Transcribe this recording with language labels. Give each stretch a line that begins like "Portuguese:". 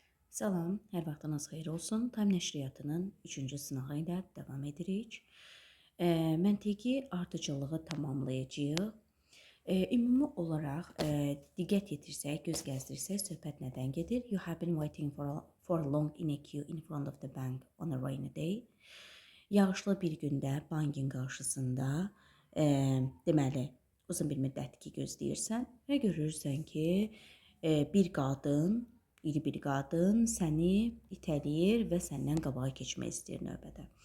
Azerbaijani: Salam, hər vaxtınız xeyir olsun. Time nəşriyyatının 3-cü sınağı ilə davam edirik. Məntiqi ardıcıllığı tamamlayacağıq. Ümumi olaraq diqqət yetirsək, göz gəzdirsək, söhbət nədən gedir?
English: You have been waiting for long in a queue in front of the bank on a rainy day.
Azerbaijani: Yağışlı bir gündə bankin qarşısında deməli uzun bir müddətki gözləyirsən və görürsən ki, bir qadın, iri bir qadın səni itələyir və səndən qabağa keçmək istəyir növbədə.